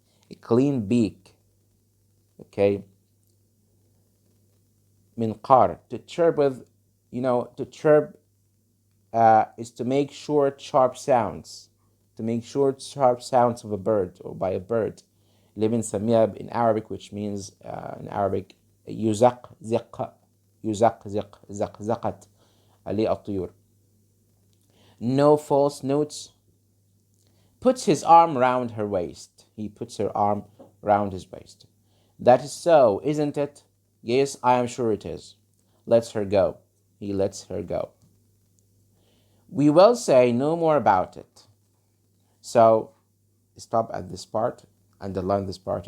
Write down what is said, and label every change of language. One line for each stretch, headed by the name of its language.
English: A clean beak. Okay? Minqar. To chirp with, to chirp is to make short, sharp sounds. To make short, sharp sounds of a bird or by a bird.
Arabic: اللي بنسميها
English: in Arabic, which means in Arabic
Arabic: يزق زق يزق زق زق زقت عليه الطيور.
English: No false notes. Puts his arm round her waist. He puts her arm round his waist. That is so, isn't it? Yes, I am sure it is. Lets her go. He lets her go. We will say no more about it. So, stop at this part. Underline this part.